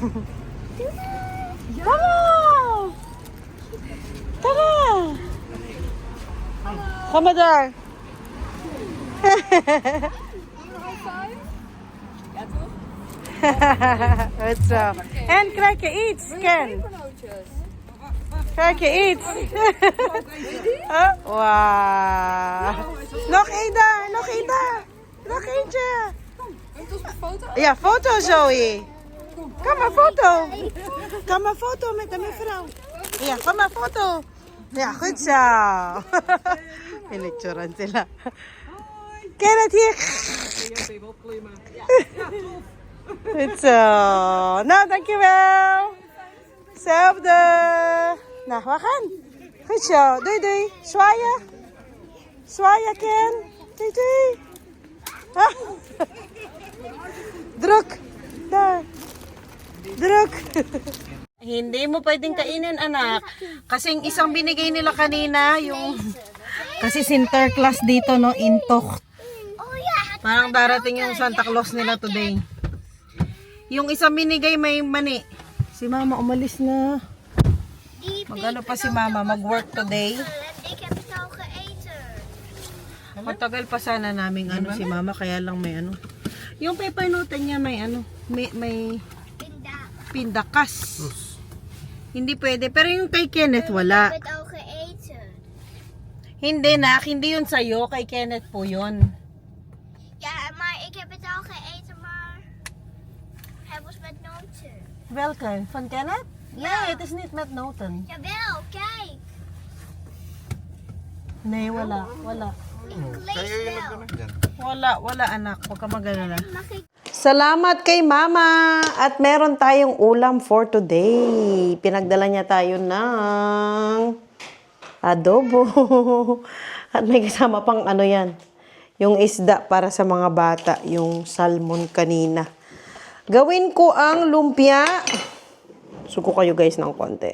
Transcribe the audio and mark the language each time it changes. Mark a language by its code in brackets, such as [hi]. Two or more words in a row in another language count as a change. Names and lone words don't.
[en] Come on! Tara! Come there. Let's go. And Krake eats, Ken. Krake eats. Huh? Wow. [nl] Nog Ida, nog Ida. Nog eentje. Ja, foto Zoe. Kom maar foto. Kom maar foto met de mevrouw. Ja, kom maar foto. Ja, goed zo. [tl] Pinicturean sila. [nl] Kenneth hier. Goed zo. Nou, dankjewel. Zelfde. Nou, we gaan. Goed zo. Doei, doei. Zwaaien. Zwaaien, Ken. Doei, doei. Ah. Druk. Daar. Druk. [tl] Hindi mo pwedeng kainin, anak. Kasi yung isang binigay nila kanina, yung... Kasi Sinterklaas dito, no? Intok. [en] Oh yeah. [tl] Parang darating yung Santa Claus nila today. Yung isang binigay may mani. Si mama umalis na. Mag-ano pa si Mama, mag-work today. [nl] Ik heb het al geëten. [tl] Matagal pa sana naming ano si Mama, kaya lang may ano. Yung [en] paper note [tl] niya may ano, may [nl] Pinda. [tl] pindakas. Hindi pwede. Pero yung kay Kenneth, [nl] Ik [tl] wala. [nl] heb het al geëten. [tl] Hindi nak, hindi yun sa'yo. Kay Kenneth po yun. [nl] Ja, maar ik heb het al geëten, maar hij was met noten. Welke? Van Kenneth? Ja, het is niet met noten. Jawel, kijk. Nee, [tl] wala. Wala. [nl] Ik lees wel. [tl] Wala anak. Huwag ka mag-alala. [nl] Mag ik? [tl] Salamat kay Mama! At meron tayong ulam [en] for today. [tl] Pinagdala niya tayo ng adobo. At may kasama pang ano yan. Yung isda para sa mga bata. Yung salmon kanina. Gawin ko ang lumpia. Suko kayo guys ng konti.